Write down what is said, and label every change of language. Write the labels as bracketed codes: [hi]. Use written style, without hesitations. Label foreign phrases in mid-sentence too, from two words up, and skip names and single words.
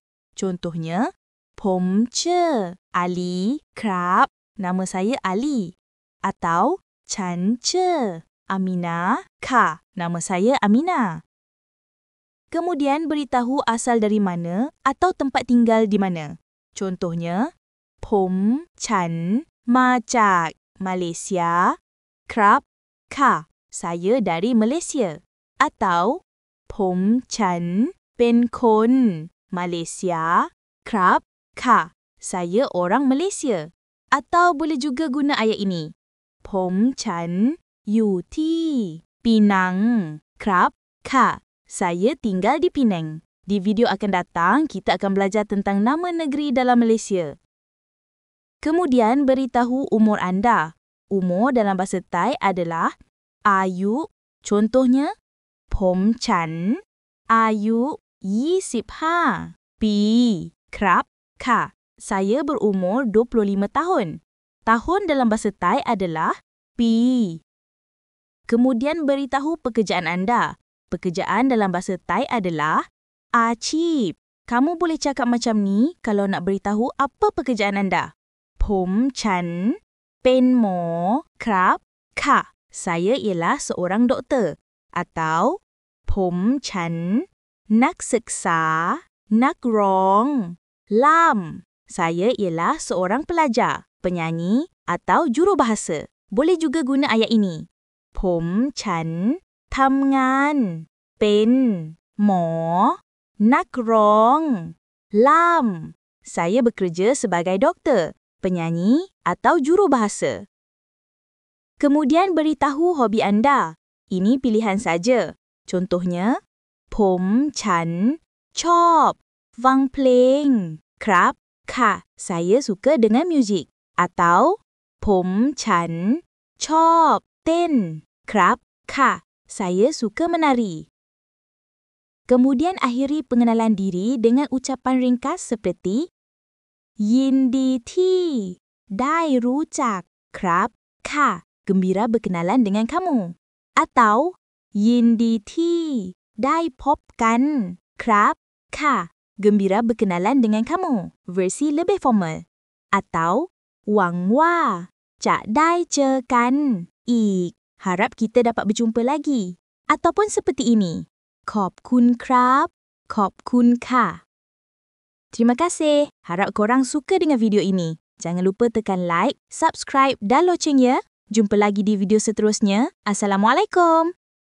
[ms] Contohnya, [th] ผมชื่อ Ali ครับ, [ms] nama saya Ali. Atau [th] ฉันชื่อ Amina ค่ะ, [ms] nama saya Amina. Kemudian beritahu asal dari mana atau tempat tinggal di mana. [th] Contohnya, ผมฉันมาจาก Malaysia ครับค่ะ, [ms] saya dari Malaysia. [th] Atau ผมฉันเป็นคน Malaysia ครับค่ะ, [ms] saya orang Malaysia. Atau boleh juga guna ayat ini. [th] ผมฉันอยู่ที่ Penang ครับค่ะ, [ms] saya tinggal di Penang. Di video akan datang, kita akan belajar tentang nama negeri dalam Malaysia. Kemudian beritahu umur anda. Umur dalam bahasa Thai adalah ayu. [th] Contohnya, ผมฉันอายุ 25 ปี ครับค่ะ, [ms] saya berumur 25 tahun. Tahun dalam bahasa Thai adalah pi. Kemudian beritahu pekerjaan anda. Pekerjaan dalam bahasa Thai adalah achieve. Kamu boleh cakap macam ni kalau nak beritahu apa pekerjaan anda. [th] ผมฉันเป็นหมอครับค่ะ. [ms] Saya ialah seorang doktor. [th] Atau ผมฉันนักศึกษานักร้องล่าม. [ms] Saya ialah seorang pelajar, penyanyi atau jurubahasa. Boleh juga guna ayat ini. [th] ผมฉันทำงานเป็นหมอนักร้องล่าม [ms] Saya bekerja sebagai doktor, penyanyi atau jurubahasa. Kemudian beritahu hobi anda. Ini pilihan saja. Contohnya, [th] ผมฉันชอบฟังเพลงครับค่ะ [ms] saya suka dengan muzik. [th] Atau ผมฉันชอบเต้นครับค่ะ [ms] saya suka menari. Kemudian akhiri pengenalan diri dengan ucapan ringkas seperti [th] ยินดีที่ได้รู้จักครับค่ะ [ms] gembira berkenalan dengan kamu. [th] Atau ยินดีที่ได้พบกันครับค่ะ [ms] gembira berkenalan dengan kamu. Versi lebih formal. Atau [th] หวังว่าจะได้เจอกันอีก [ms] harap kita dapat berjumpa lagi. Ataupun seperti ini. [th] ขอบคุณครับ ขอบคุณค่ะ [ms] Terima kasih. Harap korang suka dengan video ini. Jangan lupa tekan [en] like, subscribe [ms] dan loceng ya. Jumpa lagi di video seterusnya. Assalamualaikum.